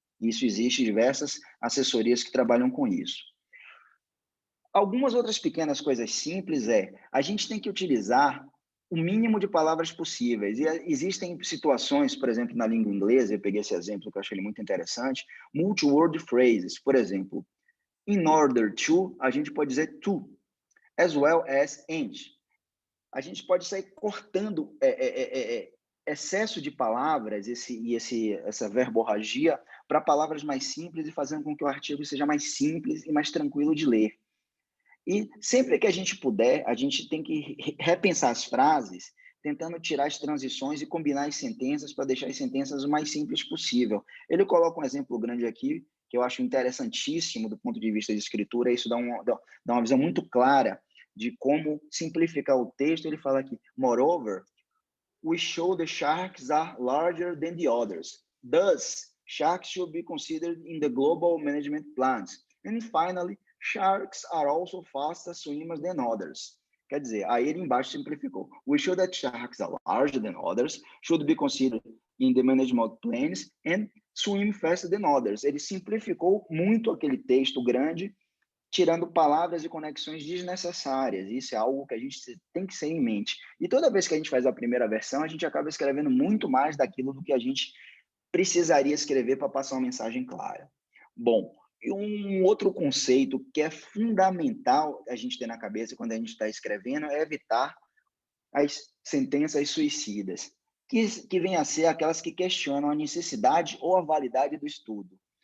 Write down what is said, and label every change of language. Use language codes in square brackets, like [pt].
[pt] Isso existe diversas assessorias que trabalham com isso. Algumas outras pequenas coisas simples a gente tem que utilizar o mínimo de palavras possíveis. E existem situações, por exemplo, na língua inglesa, eu peguei esse exemplo que eu achei muito interessante, multi-word phrases, por exemplo. [en] In order to, [pt] a gente pode dizer [en] to, as well as and. [pt] A gente pode sair cortando excesso de palavras, essa verborragia, para palavras mais simples e fazendo com que o artigo seja mais simples e mais tranquilo de ler. E sempre que a gente puder, a gente tem que repensar as frases, tentando tirar as transições e combinar as sentenças para deixar as sentenças o mais simples possível. Ele coloca um exemplo grande aqui, que eu acho interessantíssimo do ponto de vista de escritura, isso dá uma visão muito clara de como simplificar o texto. [en] Ele fala aqui: moreover, we show the sharks are larger than the others. Thus, sharks should be considered in the global management plans. And finally, sharks are also faster swimmers than others. [pt] Quer dizer, aí ele embaixo simplificou. [en] We show that sharks are larger than others, should be considered in the management plans and swim faster than others. [pt] Ele simplificou muito aquele texto grande, tirando palavras e conexões desnecessárias. Isso é algo que a gente tem que ter em mente. E toda vez que a gente faz a primeira versão, a gente acaba escrevendo muito mais daquilo do que a gente precisaria escrever para passar uma mensagem clara. Bom, e um outro conceito que é fundamental a gente ter na cabeça quando a gente está escrevendo é evitar as sentenças suicidas, que vêm a ser aquelas que questionam a necessidade ou a validade do estudo.